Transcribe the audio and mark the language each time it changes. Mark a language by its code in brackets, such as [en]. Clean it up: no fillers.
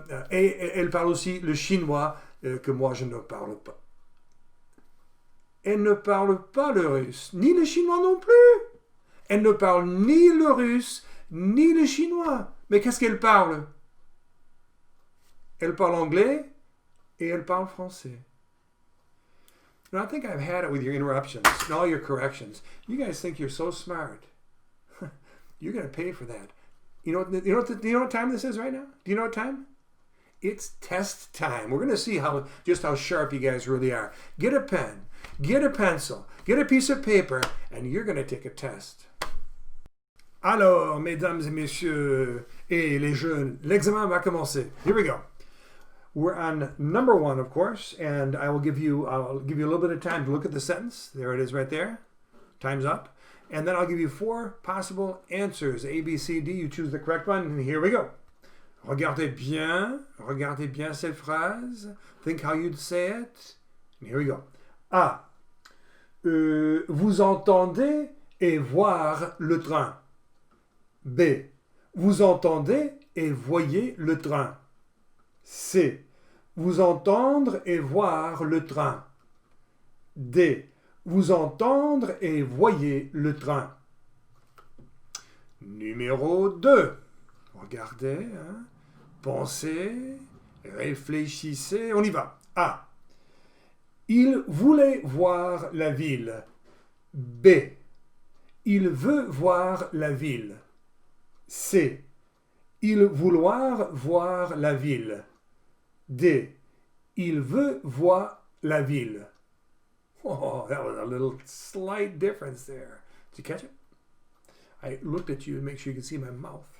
[fr] Et elle parle aussi le chinois que moi je ne parle pas. Elle ne parle pas le russe, ni le chinois non plus. Elle ne parle ni le russe, ni le chinois. Mais qu'est-ce qu'elle parle? Elle parle anglais et elle parle français. [en] And I think I've had it with your interruptions and all your corrections. You guys think you're so smart. You're going to pay for that. Do you know what time this is right now? Do you know what time? It's test time. We're going to see just how sharp you guys really are. Get a pen, get a pencil, get a piece of paper, and you're going to take a test. [fr] Alors, mesdames et messieurs, et les jeunes, l'examen va commencer. [en] Here we go. We're on number 1, of course, and I'll give you a little bit of time to look at the sentence. There it is right there. Time's up. And then I'll give you 4 possible answers. A, B, C, D. You choose the correct one, and here we go. [fr] Regardez bien cette phrase. [en] Think how you'd say it. And here we go. A. [fr] Vous entendez et voir le train. [en] B. [fr] Vous entendez et voyez le train. C. Vous entendre et voir le train. D. Vous entendre et voyez le train. Numéro 2. Regardez, hein, pensez, réfléchissez, on y va. A. Il voulait voir la ville. B. Il veut voir la ville. C. Il vouloir voir la ville. D. Il veut voir la ville. [en] Oh, that was a little slight difference there. Did you catch it? I looked at you to make sure you could see my mouth.